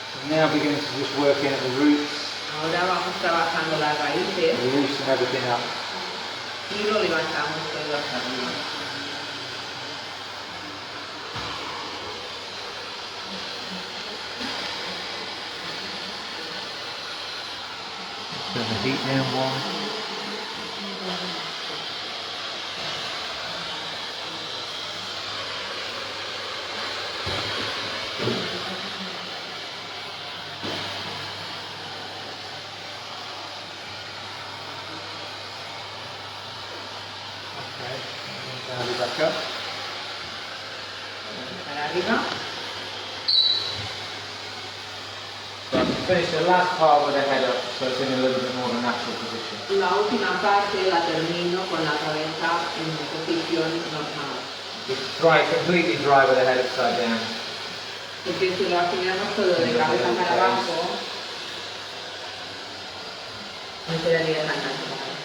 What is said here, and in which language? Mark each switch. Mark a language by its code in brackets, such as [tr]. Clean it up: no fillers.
[en] Now beginning to just work in at the roots. [es] Ahora vamos trabajando las raíces. [en] Loosen everything up. [es] Y lo levantamos todo hasta arriba. [en] Turn the heat down one. Back up. [es] Para arriba. [en] So I'm finish the last part with the head up, so it's in a little bit more of a natural position. [es] La última parte la termino con la cabeza en posición normal. [en] It's dry, completely dry with the head upside down. [es] Porque si lo hacíamos todo de cabeza para abajo, no quedaría tan cansado.